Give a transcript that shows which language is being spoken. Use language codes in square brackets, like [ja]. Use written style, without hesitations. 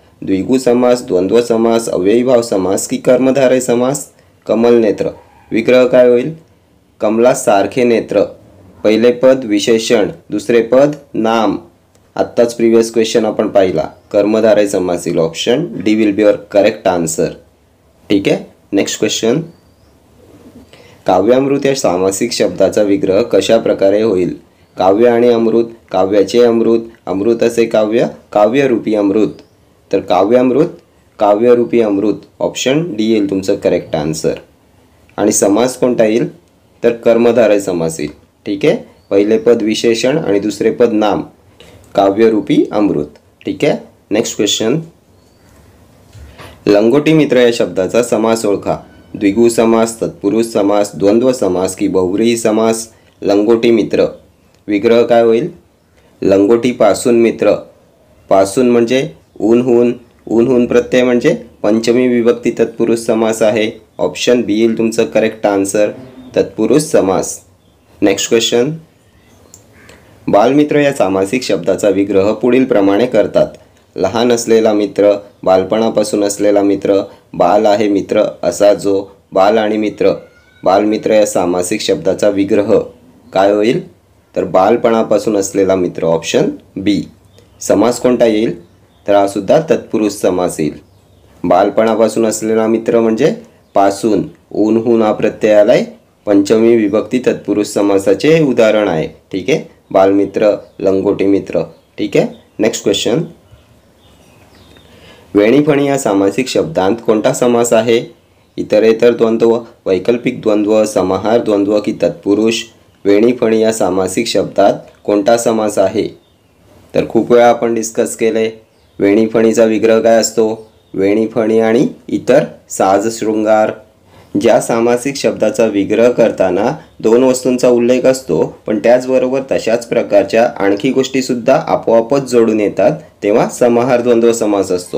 [mr] द्विगु समास, द्वंद्व समास, अव्ययीभाव समास की कर्मधारय समास? कमलनेत्र विग्रह काय होईल? कमलासारखे नेत्र. पहिले पद विशेषण, दुसरे पद नाम. आत्ताच [en] previous question [mr] आपण पाहिला. कर्मधारय समास येईल. [en] Option D will be your correct answer. [mr] ठीक आहे. [en] Next question. [mr] काव्यामृत या सामासिक शब्दाचा विग्रह कशा प्रकारे होईल? काव्य आणि अमृत, काव्याचे अमृत, अमृत असे काव्य, काव्यरूपी अमृत. तर काव्यामृत, काव्यरूपी अमृत. ऑप्शन डी येईल तुमचं [en] Correct answer. [mr] आणि समास कोणता येईल? तर कर्मधारय समास येईल. ठीक आहे. पहिले पद विशेषण आणि दुसरे पद नाम, काव्यरूपी अमृत. ठीक आहे. [en] Next question. [mr] लंगोटी मित्र या शब्दाचा समास ओळखा. द्विगु समास, तत्पुरुष समास, द्वंद्व समास की बहुव्रीही समास. लंगोटी मित्र विग्रह काय होईल? लंगोटीपासून मित्र. पासून म्हणजे ऊनहून, ऊनहून प्रत्यय म्हणजे पंचमी विभक्ती तत्पुरुष समास आहे. ऑप्शन बी येईल तुमचं [en] correct answer, [mr] तत्पुरुष समास. [en] Next question. [mr] बालमित्र या सामासिक शब्दाचा विग्रह पुढील प्रमाणे करतात. लहान असलेला मित्र, बालपणापासून असलेला मित्र, बाल आहे मित्र असा जो. बाल आणि मित्र, बालमित्र या सामासिक शब्दाचा विग्रह काय होईल? तर बालपणापासून असलेला मित्र. ऑप्शन बी. समास कोणता येईल? तर हा सुद्धा तत्पुरुष समास येईल. बालपणापासून असलेला मित्र म्हणजे पासून, ऊनहून हा प्रत्यय आलाय, पंचमी विभक्ती तत्पुरुष समासाचे उदाहरण आहे. ठीक आहे. बालमित्र, लंगोटी मित्र. ठीक आहे. [en] Next question. [mr] वेणीफणी या सामासिक शब्दांत कोणता समास आहे? इतरेतर द्वंद्व, वैकल्पिक द्वंद्व, समाहार द्वंद्व की तत्पुरुष. वेणीफणी या सामासिक शब्दात कोणता समास आहे? तर खूप वेळा आपण डिस्कस केले. वेणीफणीचा विग्रह काय असतो? वेणीफणी आणि इतर साज शृंगार. ज्या सामासिक शब्दाचा विग्रह करताना दोन वस्तूंचा उल्लेख असतो पण त्याचबरोबर तशाच प्रकारच्या आणखी गोष्टीसुद्धा आपोआपच जोडून येतात तेव्हा समाहार द्वंद्व समास असतो.